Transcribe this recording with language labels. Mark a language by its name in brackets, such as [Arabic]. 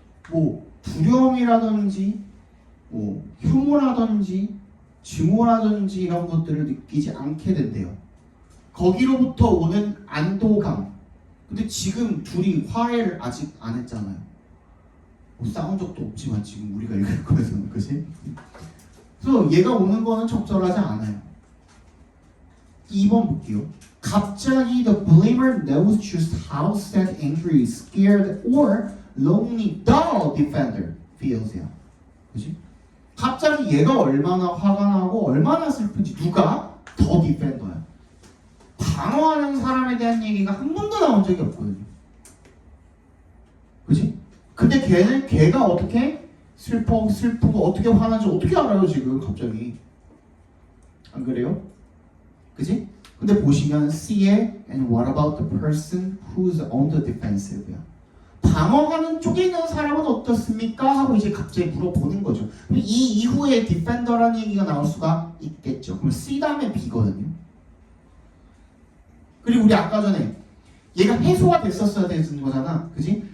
[Korean] 뭐 두려움이라든지 뭐 혐오라든지 증오라든지 이런 것들을 느끼지 않게 된대요. 거기로부터 오는 안도감. 근데 지금 둘이 화해를 아직 안 했잖아요. 뭐 싸운 적도 없지만 지금 우리가 읽을 거에서는, 그치? 그래서 얘가 오는 거는 적절하지 않아요. 2번 볼게요. 갑자기 [English] the blamer knows just how sad, angry, scared, or lonely the defender feels요. [Korean] 그치? 갑자기 얘가 얼마나 화가 나고 얼마나 슬픈지 누가? 더 디펜더야. 방어하는 사람에 대한 얘기가 한 번도 나온 적이 없거든요. 그치? 근데 걔가 어떻게 슬프고 어떻게 화나는지 어떻게 알아요 지금 갑자기? 안 그래요? 그치? 근데 보시면 C에 [English] and what about the person who's on the defensive야. [Korean] 방어하는 쪽에 있는 사람은 어떻습니까? 하고 이제 갑자기 물어보는 거죠. 이 이후에 디펜더라는 얘기가 나올 수가 있겠죠. 그럼 C 다음에 B거든요. 그리고 우리 아까 전에 얘가 해소가 됐었어야 되는 거잖아. 그지?